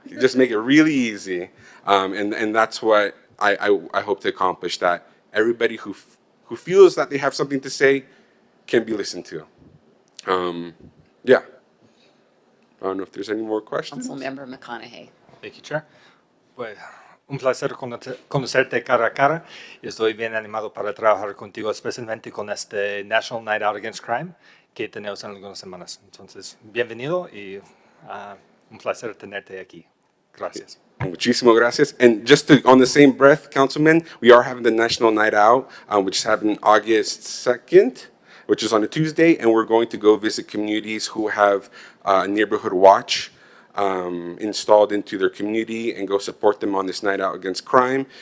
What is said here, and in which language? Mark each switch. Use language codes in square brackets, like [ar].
[en] Just make it really easy. And that's what I hope to accomplish, that everybody who feels that they have something to say can be listened to. Yeah. I don't know if there's any more questions. Councilmember McConaughey. Thank you, Chair. [es] Pues, un placer conocerte cara a cara. Estoy bien animado para trabajar contigo, especialmente con este National Night Out Against Crime que tenemos en algunas semanas. Entonces, bienvenido y un placer tenerte aquí. Gracias. Muchísimas gracias. [en] And just on the same breath, Councilman, we are having the National Night Out, which is happening August 2nd, which is on a Tuesday, and we're going to go visit communities who have a neighborhood watch installed into their community and go support them on this night out against crime.